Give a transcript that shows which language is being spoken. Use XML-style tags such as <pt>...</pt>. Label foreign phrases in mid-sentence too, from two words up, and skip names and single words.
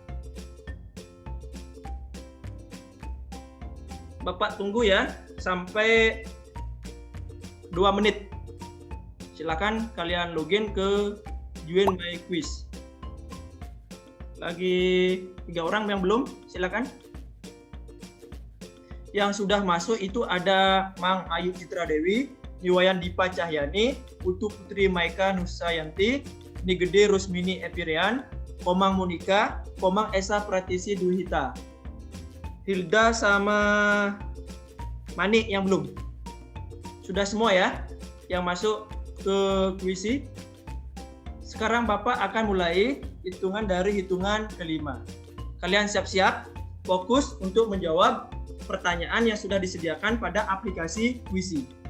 <id>Bapak tunggu ya sampai 2 menit. Silakan kalian login ke join my quiz. Lagi 3 orang yang belum, silakan. Yang sudah masuk itu ada Mang Ayu Citra Dewi, Iwayan Dipa Cahyani, Utu Putri Maika Nusayanti, Nigede Rusmini Epirian, Komang Monika, Komang Esa Pratisi Duhita. Hilda sama Manik yang belum. Sudah semua ya yang masuk ke kuisi. Sekarang Bapak akan mulai hitungan dari hitungan kelima. Kalian siap-siap, fokus untuk menjawab pertanyaan yang sudah disediakan pada aplikasi kuisi.</id>